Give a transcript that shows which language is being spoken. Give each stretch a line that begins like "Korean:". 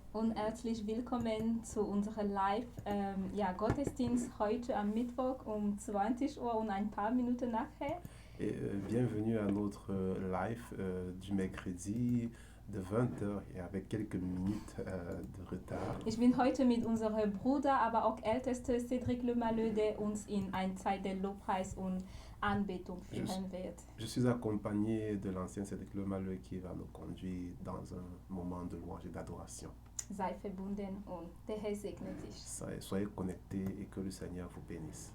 German: und herzlich willkommen zu unserem Live-Gottesdienst heute am Mittwoch um 20 Uhr und ein paar Minuten nachher.
French: Et bienvenue à notre live du mercredi de 20h et avec quelques minutes de retard.
German: Ich bin heute mit unserem Bruder, aber auch Ältester Cédric Lemaleux, der uns in eine Zeit der Lobpreis und Anbetung führen wird.
French: Je suis accompagné de l'ancien Cédric Lemaleux qui va nous conduire dans un moment de louange et d'adoration.
German: Sei verbunden und der Herr segne dich.
French: Soyez connectés et que le Seigneur vous bénisse.